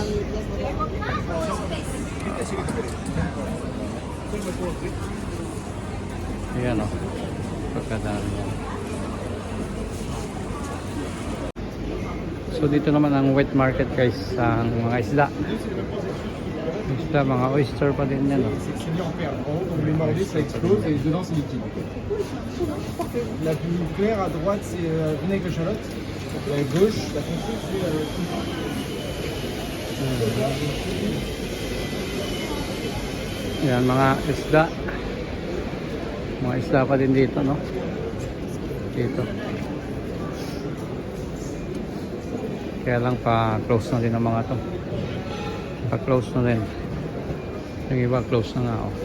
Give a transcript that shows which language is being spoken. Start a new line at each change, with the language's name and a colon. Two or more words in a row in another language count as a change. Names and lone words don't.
Filipino: Ayan o. Pagkadami. So dito naman ang
English: wet market
Filipino: guys. Ang mga isda. Isda, mga oyster pa din yan o.
French: C'est cligné en paire. En haut, quand vous les mordez, ça explose et dedans c'est liquide. La plus claire à droite, c'est vinaigre échalote. Et à gauche, la foncée, c'est
Filipino: Yan, mga isda. Mga isda pa din dito, no? Dito. Kaya lang pa-close na din ang mga to. Pa-close na din. Yung iba, close na nga, oh.